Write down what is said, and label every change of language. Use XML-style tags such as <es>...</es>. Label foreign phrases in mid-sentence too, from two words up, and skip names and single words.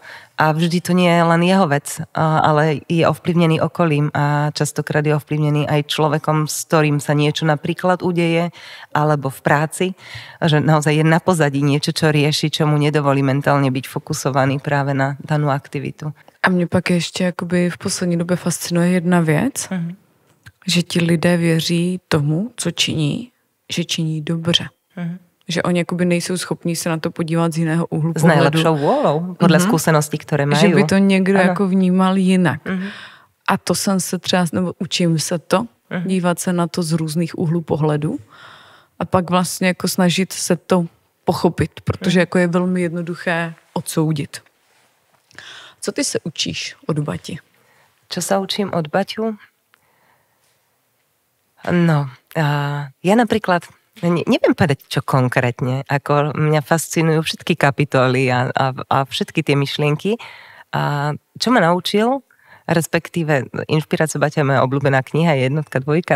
<sk>A vždy to nie je len jeho vec, ale je ovplyvnený okolím a častokrát je ovplyvnený aj človekom, s ktorým sa niečo napríklad udeje, alebo v práci, že naozaj je na pozadí niečo, čo rieši, čo mu nedovolí mentálne byť fokusovaný práve na danú aktivitu.</sk> <cs>A mě pak ještě jakoby v poslední době fascinuje jedna věc, že ti lidé věří tomu, co činí, že činí dobře. Že oni jakoby nejsou schopní se na to podívat z jiného úhlu pohledu.</cs> <sk>S najlepšou vôľou, podle skúseností,</sk> <cs>které mají. Že by to někdo jako vnímal jinak. A to jsem se třeba, nebo učím se to, dívat se na to z různých úhlů pohledu a pak vlastně jako snažit se to pochopit, protože jako je velmi jednoduché odsoudit. Co ty se učíš od Bati?</cs> <sk>Čo sa učím od Baťu? No, ja napríklad neviem povedať, čo konkrétne. Ako mňa fascinujú všetky kapitoly a všetky tie myšlienky. A čo ma naučil, respektíve Inšpirácia Baťa je moja obľúbená kniha, jednotka, dvojka.</sk>